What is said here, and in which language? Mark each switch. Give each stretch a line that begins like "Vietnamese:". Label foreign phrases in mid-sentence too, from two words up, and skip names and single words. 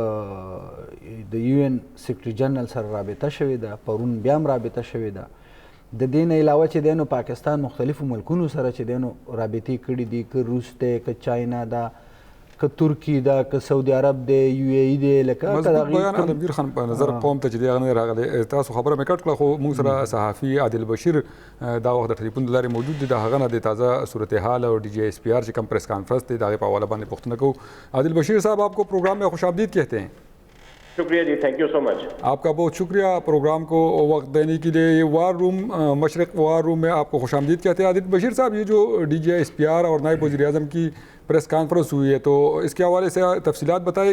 English: UN secretary general
Pashto: سره رابطه شوې ده پرون بیا هم رابطه شوې ده د دې نه علاوه چې دی نو پاکستان مختلفو ملکونو سره چې دی نو رابطې کړي دي که روس دی که چاینا ده که ترکی دا که سعودي عرب دی یو ای ای دی لکه مضبوط بیان عالمگیر خان په نظر قوم ته چې دی هغه نه راغلی تاسو خبره مې کټ کړه خو موږ سره صحافي عادل بشیر دا وخت د ټلیفون د لارې موجود دی د هغه نه د تازه صورتحال اور ڈی جی ایس پی آر چې کم
English: press conference
Pashto: دی د هغې په حواله باندې پوښتنه کوو.
Urdu: عادل بشیر صاحب آپ کو پروگرام میں خوش آمدید کہتے ہیں. شکریہ جی,
English: thank you so much.
Urdu: آپ کا بہت شکریہ پروگرام کو وقت دینے کے لیے. یہ وار روم مشرق وار روم میں آپ کو خوش آمدید کہتے ہیں. عادل بشیر صاحب, یہ جو ڈی جی ایس پی آر اور نائب وزیر اعظم کی
English: press conference
Urdu: ہوئی ہے تو اس کے حوالے سے تفصیلات بتائیں.